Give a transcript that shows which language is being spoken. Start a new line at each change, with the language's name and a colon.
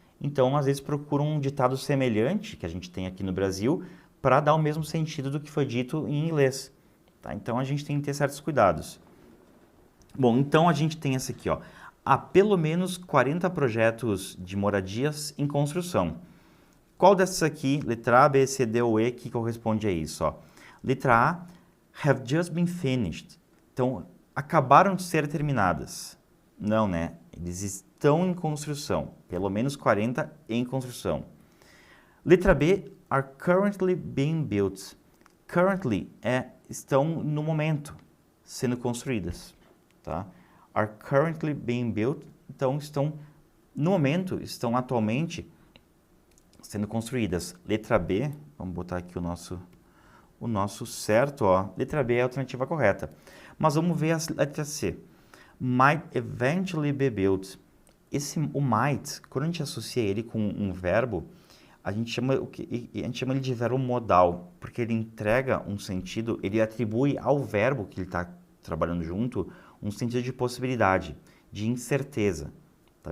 Portuguese: Então, às vezes, procuram um ditado semelhante, que a gente tem aqui no Brasil, para dar o mesmo sentido do que foi dito em inglês. Tá? Então, a gente tem que ter certos cuidados. Bom, então a gente tem essa aqui, ó. Há pelo menos 40 projetos de moradias em construção. Qual dessas aqui, letra A, B, C, D ou E, que corresponde a isso? Ó? Letra A,
English: have just been finished.
Portuguese: Então, acabaram de ser terminadas. Não, né? Eles estão em construção. Pelo menos 40 em construção. Letra B,
English: are currently being built.
Portuguese: Currently estão no momento sendo construídas. Tá?
English: Are currently being built.
Portuguese: Então, estão no momento, estão atualmente sendo construídas. Letra B, vamos botar aqui o nosso certo, ó. Letra B é a alternativa correta. Mas vamos ver a letra C.
English: Might eventually be built.
Portuguese: O might, quando a gente associa ele com um verbo, a gente chama ele de verbo modal, porque ele entrega um sentido, ele atribui ao verbo que ele está trabalhando junto um sentido de possibilidade, de incerteza. Tá?